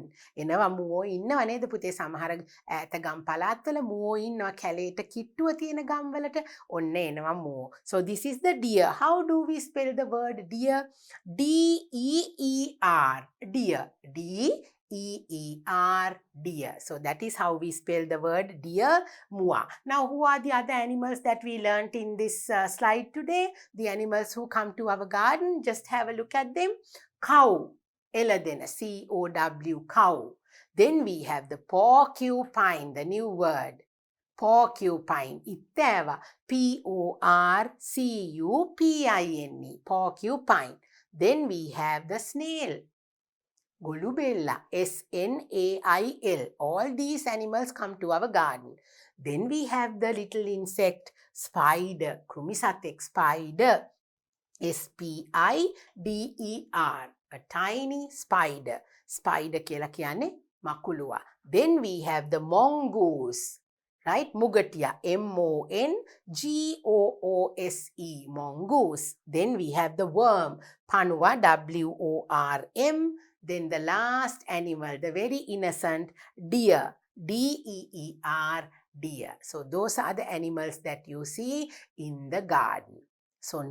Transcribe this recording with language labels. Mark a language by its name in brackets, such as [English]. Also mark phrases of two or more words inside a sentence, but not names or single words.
[Sinhala] එනවා මුවෝ ඉන්නව නේද පුතේ? සමහර ඈත ගම් පළාත්වල මුවෝ ඉන්නවා කැලේට කිට්ටුව තියෙන ගම් වලට. ඔන්න එනවා මුවෝ. [English] So this is the deer. How do we spell the word deer? D-E-E-R. Deer. D-E-E-R. Deer. So that is how we spell the word deer. [Sinhala] Mua. [English] Now who are the other animals that we learnt in this slide today? The animals who come to our garden. Just have a look at them. Cow. [Sinhala] Eladena. [English] C-O-W. Cow. Then we have the porcupine. The new word. Porcupine. [Sinhala] Ittava. [English] P-O-R-C-U-P-I-N-E. Porcupine. Then we have the snail. Golubella, S-N-A-I-L. All these animals come to our garden. Then we have the little insect, spider, Krumisatek spider, S-P-I-D-E-R, a tiny spider. [Sinhala] Spider කියලා කියන්නේ මකුළුවා. [English] Then we have the mongoose, right? Mugatia, M-O-N-G-O-O-S-E, mongoose. Then we have the worm, [Sinhala] Panuwa, [English] W-O-R-M. Then the last animal, the very innocent, deer, D-E-E-R, deer. So those are the animals that you see in the garden.